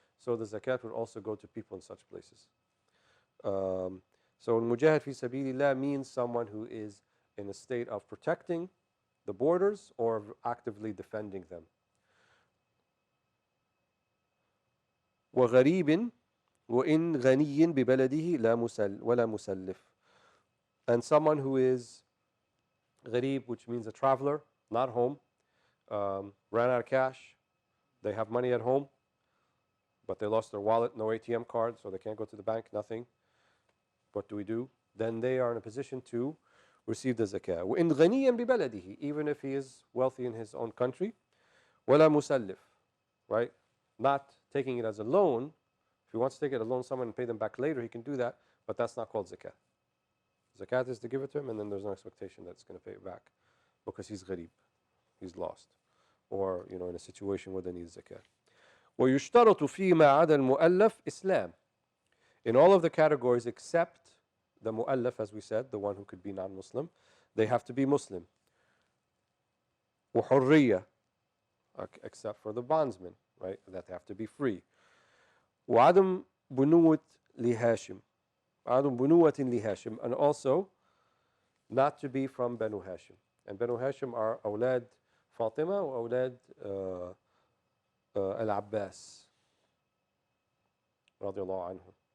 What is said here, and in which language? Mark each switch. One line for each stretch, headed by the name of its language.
English: So the zakat would also go to people in such places. So al-mujahid fi sabilillah means someone who is in a state of protecting the borders or actively defending them.
Arabic: وغريب وإن غني ببلده لا ولا مسلف.
English: And someone who is gharib, which means a traveler, not home, ran out of cash, they have money at home, but they lost their wallet, no ATM card, so they can't go to the bank, nothing. What do we do? Then they are in a position to receive the zakah.
Arabic: وإن غنيا ببلده,
English: even if he is wealthy in his own country,
Arabic: ولا مسلف,
English: right? Not taking it as a loan. If he wants to take it as a loan someone and pay them back later, he can do that, but that's not called zakat. Zakat is to give it to him, and then there's no expectation that it's going to pay it back because he's gharib, he's lost, or in a situation where they need zakat.
Arabic: ويشترط فيما عدا المؤلف إسلام.
English: In all of the categories except the mu'allaf, as we said, the one who could be non-Muslim, they have to be Muslim.
Arabic: وحرية,
English: except for the bondsmen, right? That have to be free.
Arabic: وعدم بنوة لهاشم. عدم بنوة لهاشم,
English: and also not to be from Banu Hashim. And Banu Hashim are
Arabic: أولاد فاطمة وأولاد
English: Al-Abbas
Arabic: رضي الله عنهم.